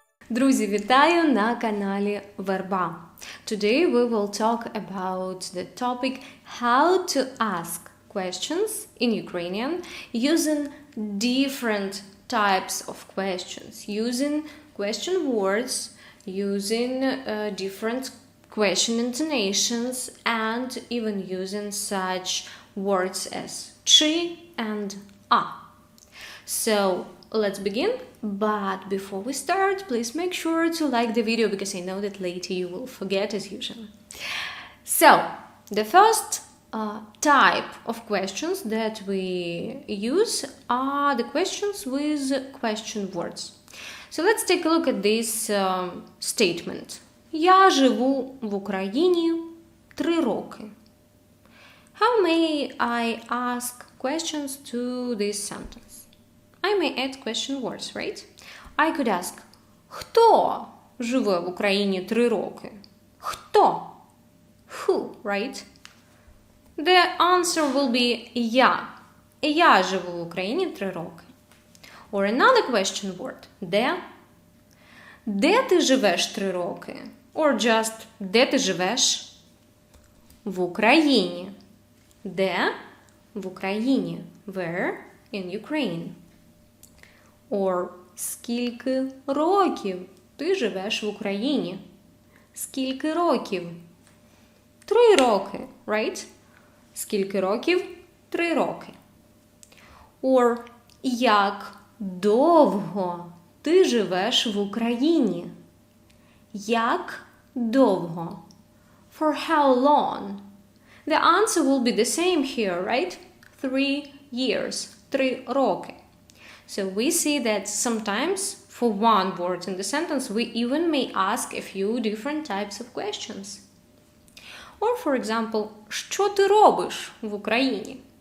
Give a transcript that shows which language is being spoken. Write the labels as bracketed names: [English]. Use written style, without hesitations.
[Ukrainian] Друзі, вітаю на каналі VERBA. [English] Today we will talk about the topic how to ask questions in Ukrainian using different types of questions, using question words, using different question intonations, and even using such words as chi and a. So let's begin, but before we start, please make sure to like the video because I know that later you will forget as usual. So, the first type of questions that we use are the questions with question words. So let's take a look at this statement. [Ukrainian] Я живу в Україні 3 роки. [English] How may I ask questions to this sentence? I may add question words, right? I could ask, [Ukrainian] хто живе в Україні 3 роки? Хто? [English] Who, right? The answer will be я. [Ukrainian] Я живу в Україні 3 роки. [English] Or another question word. [Ukrainian] Де? Де ти живеш 3 роки? Or just де ти живеш? В Україні. Де? В Україні. [English] Where? In Ukraine. [Ukrainian] Or скільки років ти живеш в Україні? Скільки років? 3 роки, right? Скільки років? 3 роки. Or як довго ти живеш в Україні? Як довго? [English] For how long? The answer will be the same here, right? 3 years. [Ukrainian] 3 роки. [English] So we see that sometimes for one word in the sentence we even may ask a few different types of questions. Or for example, [Ukrainian] що ти робиш в Україні?